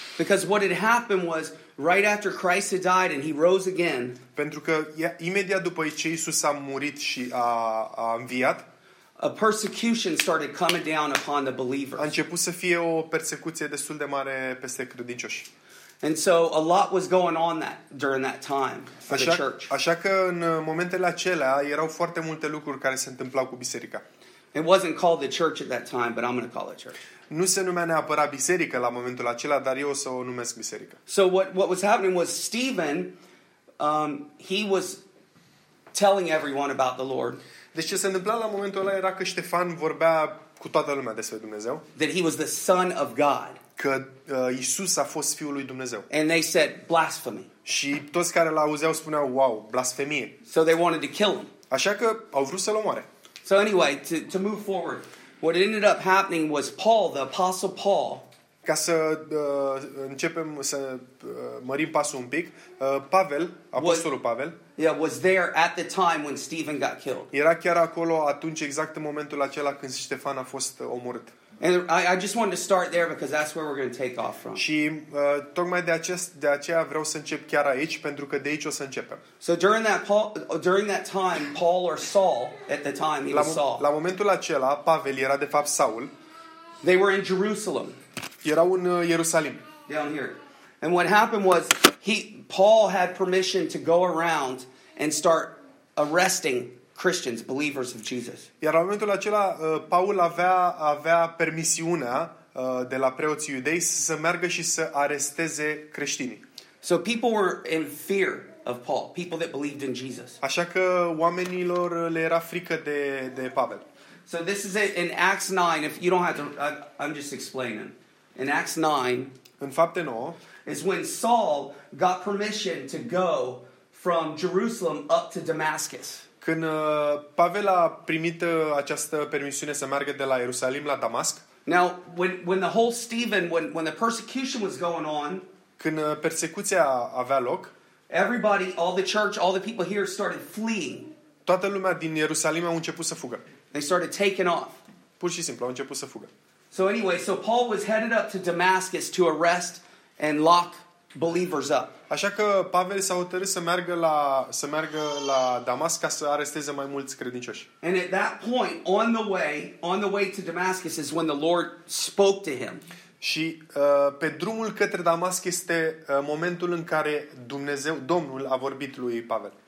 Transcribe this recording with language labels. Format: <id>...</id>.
<en>Because what had happened was right after Christ had died and he rose again.</en> <ro>Pentru că imediat după ce Iisus a murit și a înviat,</ro> <en>a persecution started coming down upon the believers.</en> <ro>A început să fie o persecuție destul de mare peste credincioși.</ro> <en>And so a lot was going on during that time for the church.</en> <ro>Așa că în momentele acelea erau foarte multe lucruri care se întâmplau cu biserica.</ro> <en>It wasn't called the church at that time, but I'm going to call it church.</en> <ro>Nu se numea neapărat biserică la momentul acela, dar eu o să o numesc biserică.</ro> <en>So what was happening was Stephen, he was telling everyone about the Lord.</en> <ro>Deci ce se întâmpla la momentul ăla era că Ștefan vorbea cu toată lumea despre Dumnezeu.</ro> <en>That he was the son of God.</en> <ro>Că Iisus a fost fiul lui Dumnezeu.</ro> <en>And they said blasphemy.</en> <ro>Și toți care l-auzeau spuneau, wow, blasfemie.</ro> <en>So they wanted to kill him.</en> <ro>Așa că au vrut să-l omoare.</ro> <en>So anyway, to move forward, what ended up happening was Paul, the Apostle Paul.</en> <ro>Ca să începem să mărim pasul un pic, Pavel, apostolul Pavel.</ro> <en>Yeah, was there at the time when Stephen got killed.</en> <ro>Era chiar acolo atunci exact în momentul acela când Ștefan a fost omorât.</ro> <en>And I just wanted to start there because that's where we're going to take off from.</en> <ro>Și tocmai de aceea vreau să încep chiar aici pentru că de aici o să începem.</ro> <en>So during that time Paul or Saul at the time he was Saul.</en> <ro>La momentul acela Pavel era de fapt Saul.</ro> <en>They were in Jerusalem.</en> <ro>Erau în Ierusalim.</ro> <en>Down here. And what happened was Paul had permission to go around and start arresting Christians, believers of Jesus.</en> <ro>Iar la momentul acela, Paul avea permisiunea de la preoții iudei să meargă și să aresteze creștinii.</ro> <en>So people were in fear of Paul, people that believed in Jesus.</en> <ro>Așa că oamenilor le era frică de Pavel.</ro> <en>So this is it in Acts 9, if you don't have to, I'm just explaining. In Acts 9,</en> <ro>în Fapte 9,</ro> <en>is when Saul got permission to go from Jerusalem up to Damascus.</en> <ro>Când Pavel a primit această permisiune să meargă de la Ierusalim la Damasc.</ro> <en>Now, when the whole Stephen, when the persecution was going on,</en> <ro>când persecuția avea loc,</ro> <en>everybody, all the church, all the people here started fleeing.</en> <ro>Toată lumea din Ierusalim a început să fugă.</ro> <en>They started taking off.</en> <ro>Pur și simplu, au început să fugă.</ro> <en>So anyway, so Paul was headed up to Damascus to arrest and lock believers up.</en> <ro>Așa că Pavel s-a hotărât să meargă la Damasc ca să aresteze mai mulți credincioși.</ro> <en>And at that point, on the way to Damascus is when the Lord spoke to him.</en> <ro>Și pe drumul către Damasc este momentul în care Dumnezeu, Domnul, a vorbit lui Pavel.</ro>